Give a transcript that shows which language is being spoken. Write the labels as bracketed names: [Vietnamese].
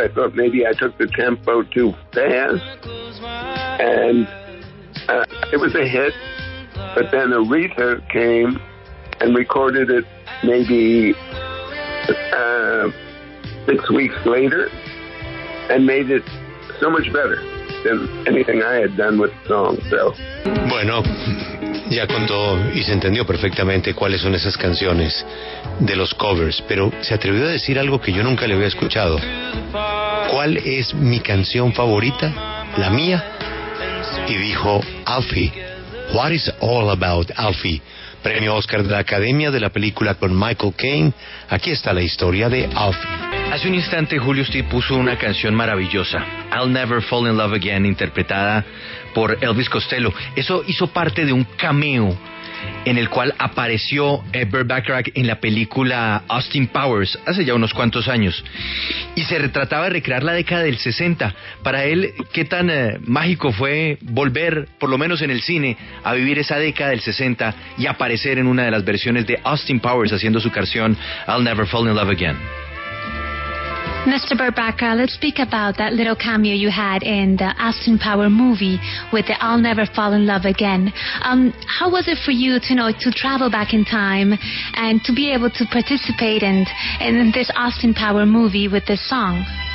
[English] I thought maybe I took the tempo too fast. And it was a hit. But then Aretha came and recorded it maybe 6 weeks later and made it so much better than anything I had done with the song. So. [Spanish] Bueno, ya contó y se entendió perfectamente cuáles son esas canciones de los covers, pero se atrevió a decir algo que yo nunca le había escuchado. ¿Cuál es mi canción favorita? La mía. Y dijo Alfie. What is all about Alfie? Premio Oscar de la Academia de la película con Michael Caine. Aquí está la historia de Alfie. Hace un instante, Julio, usted puso una canción maravillosa, I'll Never Fall in Love Again, interpretada por Elvis Costello. Eso hizo parte de un cameo en el cual apareció Burt Bacharach en la película Austin Powers hace ya unos cuantos años, y se retrataba de recrear la década del 60. Para él, ¿qué tan mágico fue volver, por lo menos en el cine, a vivir esa década del 60 y aparecer en una de las versiones de Austin Powers haciendo su canción I'll Never Fall in Love Again? [English] Mr. Burt Bacharach, let's speak about that little cameo you had in the Austin Power movie with the I'll Never Fall in Love Again. How was it for you to travel back in time and to be able to participate in this Austin Power movie with this song?